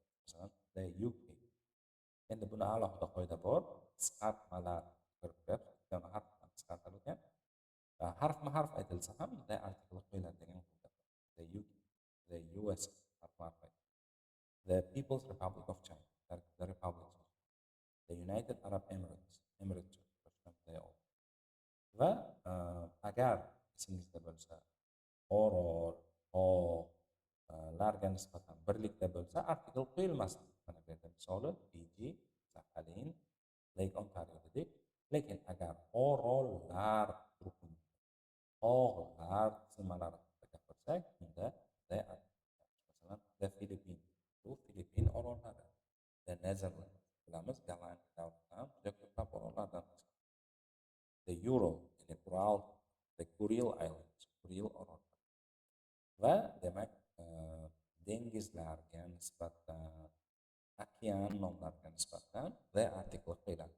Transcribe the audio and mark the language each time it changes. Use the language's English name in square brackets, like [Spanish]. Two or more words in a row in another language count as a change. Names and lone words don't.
[Uzbek] Masalan, the UK. Endi buni alohida qoida bor. Qisqartmalar kirib turibdi. Ikkita harf bilan qisqartirilgan. Harfma-harf aytilsa ham bunday artikl qo'yiladi degan qoida bor. The UK, the US harfma-harf aytiladi. The People's Republic of China, the Republic of the United Arab Emirates, Emirates va agar esingizda bo'lsa orol, larga nisbatan birlikda bo'lsa artikl qo'yilmasdi. Mana bu yerda misoli Fiji, Saxalin, Lake Ontario dedik. Lekin agar orollar guruhini tog'lar tizmalari haqida gapirsak, unda masalan the Philippines, bu Filippin orollari, the Netherlands, bilamiz Gollandiya davlatidan juda ko'plab orollardan the Ural, ya'ni Ural, the Kuril Islands, Kuril orollari va demak dengizlarga nisbatan, okean nomlariga nisbatan the artikl qo'yiladi.